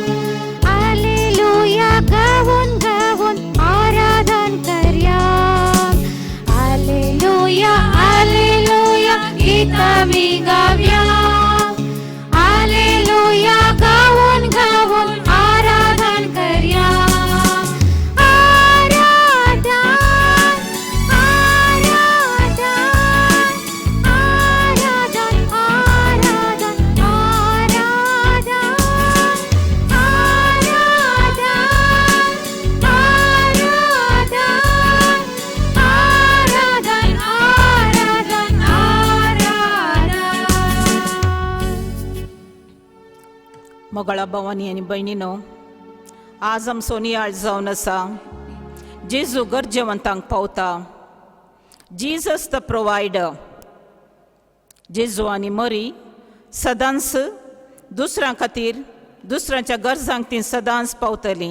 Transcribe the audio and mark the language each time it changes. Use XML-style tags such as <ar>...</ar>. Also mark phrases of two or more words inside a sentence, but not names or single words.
<kok>Alleluia, gawon, gawon, aradan karyam. Alleluia, alleluia, kita nigabyam. Alleluia, gawon, gawon, aradan karyam. Aradan, aradan, aradan, aradan, aradan, aradan, aradan, aradan. मोगळा भवानी आनी भयणीनो, आज आमचो नियाळ जावन आसा. जेजू गरजेवंतांक पावता.</kok> <en>Jesus the Provider.</en> <kok>जेजू आनी मरी सदांच दुसऱ्यां खातीर दुसऱ्यांच्या गरजांक ती सदांच पावतलीं.</kok>